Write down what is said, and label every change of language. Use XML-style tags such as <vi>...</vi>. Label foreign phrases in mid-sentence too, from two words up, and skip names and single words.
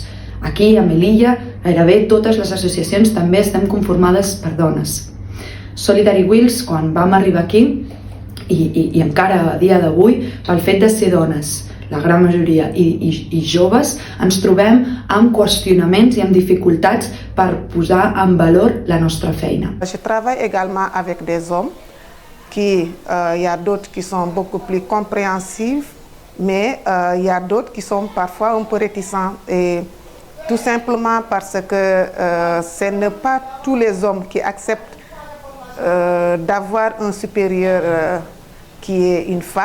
<ca>Aquí a Melilla gairebé totes les associacions també estem conformades per dones. Solidary Wheels, quan vam arribar aquí, i encara a dia d'avui, pel fet de ser dones, la gran majoria, i joves, ens trobem amb qüestionaments i amb dificultats per posar en valor la nostra feina.</ca> <fr>Je travaille également avec des hommes, il y a d'autres qui sont beaucoup plus compréhensifs, mais il y a d'autres qui sont parfois un peu réticents, et tout simplement parce que ce n'est pas tous les hommes qui acceptent d'avoir un supérieur qui est une femme.</fr>